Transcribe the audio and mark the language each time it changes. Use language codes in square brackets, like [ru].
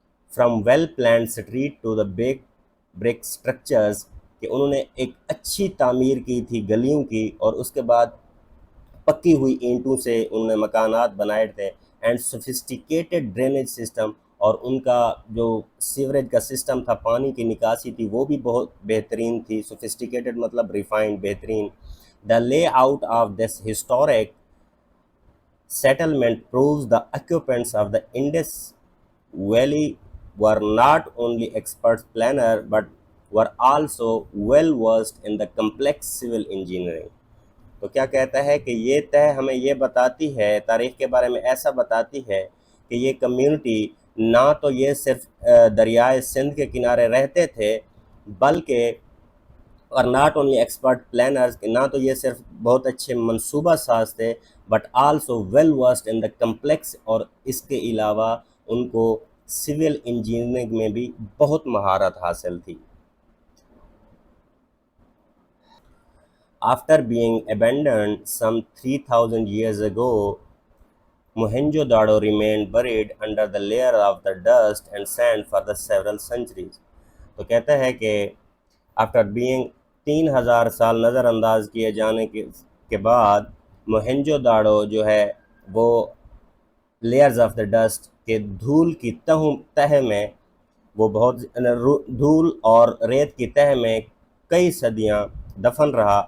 [ur] From well planned street to the brick structures, کہ انہوں نے ایک اچھی تعمیر کی تھی گلیوں کی، اور اس کے بعد پکی ہوئی اینٹوں سے انہوں نے مکانات بنائے تھے. اینڈ سوفسٹیکیٹڈ ڈرینیج سسٹم، اور ان کا جو سیوریج کا سسٹم تھا، پانی کی نکاسی تھی، وہ بھی بہت بہترین تھی. سوفسٹیکیٹڈ مطلب ریفائنڈ، بہترین. [en] The layout of this historic settlement proves the occupants of the Indus Valley were not only expert planners but were also well versed in the complex civil engineering. [ur] تو کیا کہتا ہے کہ یہ طے ہمیں یہ بتاتی ہے، تاریخ کے بارے میں ایسا بتاتی ہے کہ یہ کمیونٹی نہ تو یہ صرف دریائے سندھ کے کنارے رہتے تھے، بلکہ اور ناٹ اونلی ایکسپرٹ پلانرز، نہ تو یہ صرف بہت اچھے منصوبہ ساز تھے، but also well versed in the complex, اور اس کے علاوہ ان کو سول انجینئرنگ میں بھی بہت مہارت حاصل تھی. [en] After being abandoned some 3000 years ago, Mohenjo-daro remained buried under the layer of the dust and sand for the several centuries. [ur] تو کہتا ہے کہ آفٹر بینگ 3000 سال نظر انداز کیے جانے کے بعد موہنجو داڑو جو ہے وہ لیئرز آف دا ڈسٹ کے دھول کی تہ میں، وہ بہت دھول اور ریت کی تہ میں کئی صدیاں دفن رہا.